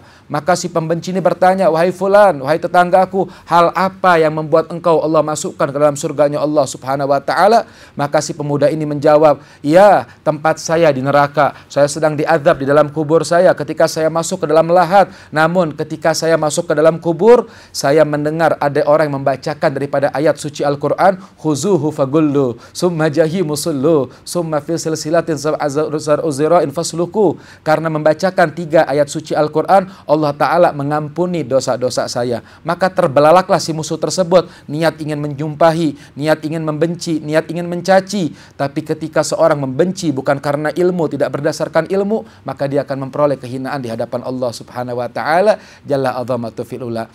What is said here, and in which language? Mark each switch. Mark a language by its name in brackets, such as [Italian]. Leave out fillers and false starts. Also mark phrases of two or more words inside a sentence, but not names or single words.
[Indonesian] Maka si pembenci ini bertanya, wahai fulan, wahai tetanggaku, hal apa yang membuat engkau Allah masukkan ke dalam surganya Allah [Arabic] سبحانه وتعالى? [Indonesian] Maka si pemuda ini menjawab, ya, tempat saya di neraka. Saya sedang diazab di dalam kubur saya ketika saya masuk ke dalam lahat. Namun ketika saya masuk ke dalam kubur, saya mendengar ada orang yang membacakan daripada ayat suci Al-Quran, [Arabic] خذوه فغلوه ثم الجحيم صلوه ثم في سلسلة سبعون ذراعا فاسلكوه. [Indonesian] Karena membacakan 3 ayat suci Al-Quran, Allah Ta'ala mengampuni dosa-dosa saya. Maka terbelalaklah si musuh tersebut, niat ingin menjumpahi, niat ingin membenci, niat ingin mencaci. Tapi ketika seorang membenci bukan karena ilmu, tidak berdasarkan ilmu, maka dia akan memperoleh kehinaan di hadapan Allah [Arabic] سبحانه وتعالى جل عظمته في الأولى.